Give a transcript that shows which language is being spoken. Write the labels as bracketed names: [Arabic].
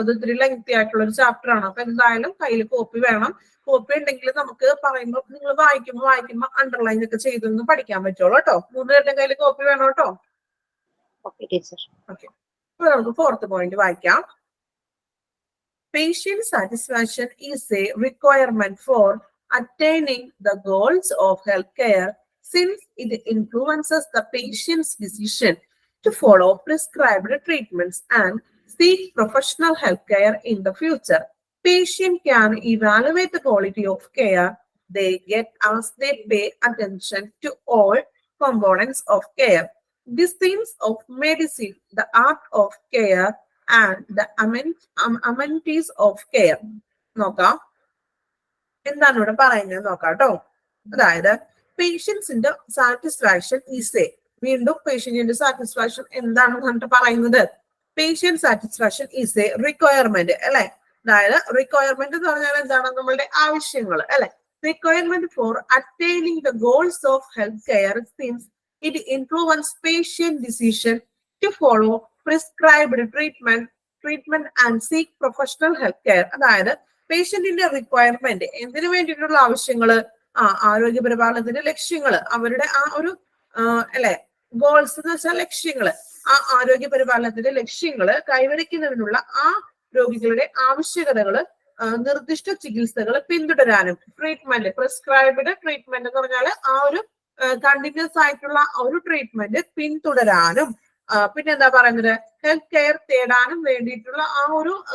[Malayalam] അത് ഇത്തിരി ലെങ്തി ആയിട്ടുള്ള ഒരു ചാപ്റ്റർ ആണ്. അപ്പൊ എന്തായാലും കയ്യിൽ കോപ്പി വേണം. കോപ്പി ഉണ്ടെങ്കിൽ നമുക്ക് പറയുമ്പോൾ നിങ്ങൾ വായിക്കുമ്പോ അണ്ടർലൈൻ ഒക്കെ ചെയ്തൊന്ന് പഠിക്കാൻ പറ്റുള്ളൂ കേട്ടോ. മൂന്ന് പേരുടെ കയ്യിൽ കോപ്പി വേണം കേട്ടോ. [English] Okay, teacher. [Malayalam] ഓക്കെ, അപ്പൊ നമുക്ക് ഫോർത്ത് പോയിന്റ് വായിക്കാം. [English] Patient satisfaction is a requirement for attaining the goals of healthcare since it influences the patient's decision to follow prescribed treatments and seek professional healthcare in the future. Patient can evaluate the quality of care they get as they pay attention to all components of care. Disciplines of medicine, the art of care, and the amenities of care. [Malayalam] നോക്കാം എന്താണ് ഇവിടെ പറയുന്നത് നോക്കാം കേട്ടോ. അതായത് പേഷ്യൻസിന്റെ satisfaction is A, വീണ്ടും പേഷ്യന്റിന്റെ satisfaction എന്താണെന്ന് പറഞ്ഞിട്ട് പറയുന്നത്, patient satisfaction is A requirement അല്ലെ. അതായത് റിക്വയർമെന്റ് എന്ന് പറഞ്ഞാൽ എന്താണ്, നമ്മളുടെ ആവശ്യങ്ങൾ അല്ലെ. [English] Requirement for attaining the goals of health care since it influences patient decision to follow prescribed treatment and seek professional health care. [Malayalam] അതായത് പേഷ്യന്റിന്റെ റിക്വയർമെന്റ് എന്തിനു വേണ്ടിയിട്ടുള്ള ആവശ്യങ്ങള്, ആരോഗ്യ പരിപാലനത്തിന്റെ ലക്ഷ്യങ്ങള്, അവരുടെ ആ ഒരു അല്ലെ ഗോൾസ് എന്ന് വെച്ചാൽ ലക്ഷ്യങ്ങള്, ആ ആരോഗ്യ പരിപാലനത്തിന്റെ ലക്ഷ്യങ്ങള് കൈവരിക്കുന്നതിനുള്ള ആ രോഗികളുടെ ആവശ്യകതകള് നിർദ്ദിഷ്ട ചികിത്സകൾ പിന്തുടരാനും ട്രീറ്റ്മെന്റ് പ്രിസ്ക്രൈബ്ഡ് ട്രീറ്റ്മെന്റ് എന്ന് പറഞ്ഞാൽ ആ ഒരു കണ്ടിന്യൂസ് ആയിട്ടുള്ള ഒരു ട്രീറ്റ്മെന്റ് പിന്തുടരാനും പിന്നെ എന്താ പറയുന്നത് ഹെൽത്ത് കെയർ തേടാനും വേണ്ടിയിട്ടുള്ള ആ ഒരു